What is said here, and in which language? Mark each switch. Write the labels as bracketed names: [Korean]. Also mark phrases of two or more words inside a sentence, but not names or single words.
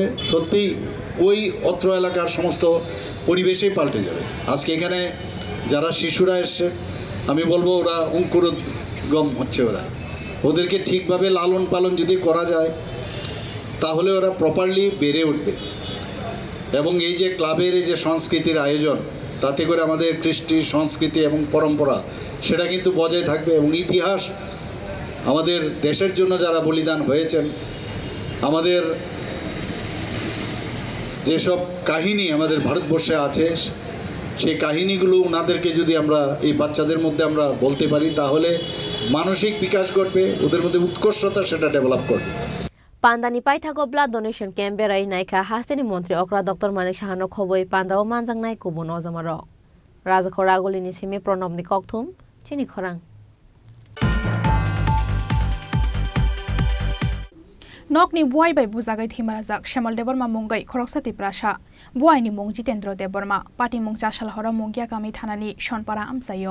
[Bangla] সত্যি ওই অত্র এলাকার সমস্ত পরিবেশেই পাল্টে যাবে আজকে এখানে যারা শিশুরা এসছে আমি বলবো ওরা অঙ্কুরোদ্গম হচ্ছে ওদেরকে ঠিকভাবে লালন পালন যদি করা যায় তাহলে ওরা প্রপারলি বেড়ে উঠবে এবং এই যে ক্লাবের এই যে সংস্কৃতির আয়োজন তাতে করে আমাদের কৃষ্টি সংস্কৃতি এবং পরম্পরা সেটা কিন্তু বজায় থাকবে এবং ইতিহাস আমাদের দেশের জন্য যারা বলিদান হয়েছেন আমাদের যেসব কাহিনী আমাদের ভারতবর্ষে আছে সেই কাহিনীগুলো ওনাদেরকে যদি আমরা এই বাচ্চাদের মধ্যে আমরা বলতে পারি তাহলে মানসিক বিকাশ ঘটবে ওদের মধ্যে উৎকর্ষতা সেটা ডেভেলপ করবে [Kok Borok] Pandani paithago [English] blood donation camp [Kok Borok] berai naika hasteni montri okra dr manik sahano khoboi pandao manjang nai kubun ojamarok raja khoragolini simi pranobni kokthum chini khorang Nokni buai bai bujagai thimarajak Shamal Deborma mungai khoroksa tiprasha buai ni mung Jitendra Deborma pati mung chashal hora mungya kami thanani shonpara amsayo